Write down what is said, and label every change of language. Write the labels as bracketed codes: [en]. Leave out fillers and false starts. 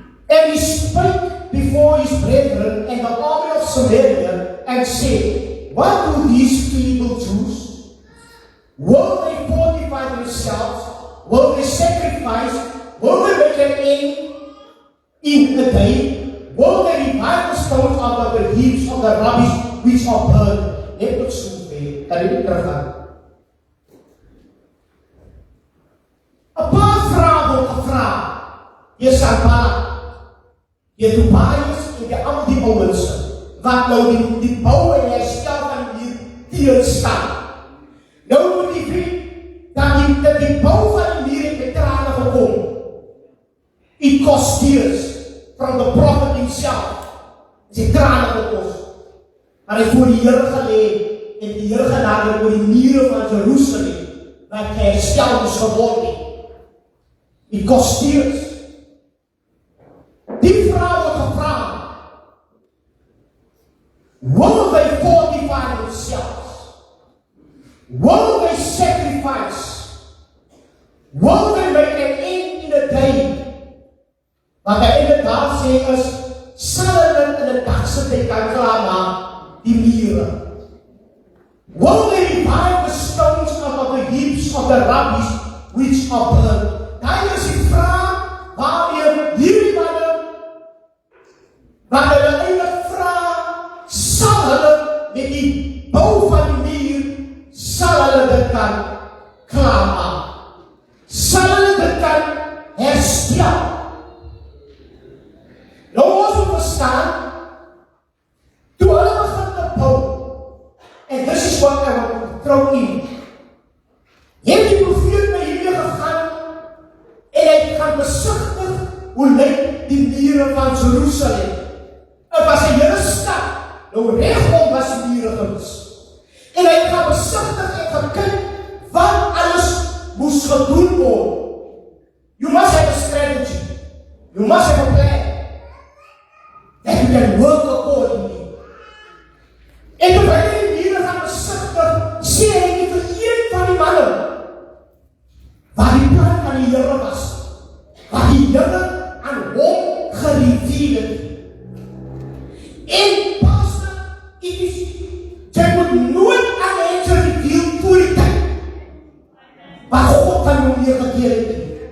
[en] And he spake before his brethren and the army of Samaria and said, what do these feeble Jews? Will they fortify themselves? Will they sacrifice? Will they make an end in a day? Will they revive the stones out of the heaps of the rubbish which are burned? [af] Net tot sover, kan jy nie teruggaan. 'n paar vrae word gevra. Jy Sanballat, jy Tobias en jy almal die ouens wat nou die bou en herstel van die teenstaan. Nou moet jy weet dat die bou van die muur het met trane gekom. [en] It cost tears from the prophet himself. [af] Sy trane gekos. Maar hy voor die Here gelê en die Here genader oor die mure van Jerusalem wat herstel moes geword het. [en] It cost tears. [af] Die vrou het gevra, [en] will they fortify themselves? Will they sacrifice? Will they make an end in a day? [af] Wat hy inderdaad sê is, sal hulle in 'n dag sit en kan klaarmaak die mure. [en] Will they revive the stones of the heaps of the rubbish which are burned? [af] Daar is die vraag waarmee hierdie manne wat hulle eintlik vra, sal hulle met die bou van die muur, sal hulle dit kan klaarmaak? Sal hulle dit kan herstel? Nou ons moet verstaan, toe hulle begin te bou, en dis is wat ek vertrou in, het die profeet na hierdie gegaan, en hy gaan besigtig hoe lyk die mure van Jerusalem. Het was 'n hele stad, nou regom was die mure gewees. En hy gaan besigtig en gaan kyk wat alles moes gedoen word. [en] You must have a strategy. You must have a plan. That you can work accordingly. [af] En toe hy die mure gaan besigtig, sê hy nie vir een van die manne wat die plan van die Here was, wat die Here aan hom gereveal het. En pastor, jy moet nooit aan mense reveal voor die tyd wat God van jou neergedeel het.